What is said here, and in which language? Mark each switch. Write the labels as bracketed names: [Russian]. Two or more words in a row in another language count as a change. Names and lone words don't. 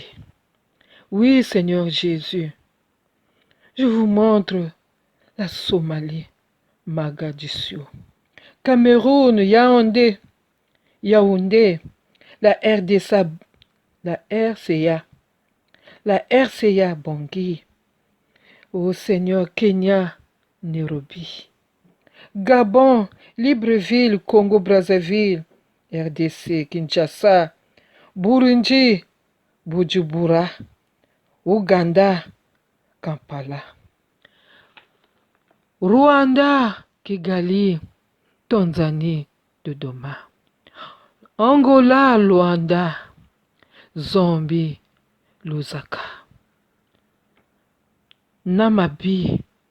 [French] Oui, Seigneur Jésus, je vous montre la Somalie, Mogadiscio, Cameroun, Yaoundé, la RDC, la RCA, Bangui, ô Seigneur, Kenya, Nairobi, Gabon, Libreville, Congo-Brazzaville, RDC, Kinshasa, Burundi, Bujumbura, Ouganda, Kampala, Rwanda, Kigali, Tanzanie, Dodoma, Angola, Luanda, Zambie, Lusaka, Namibie,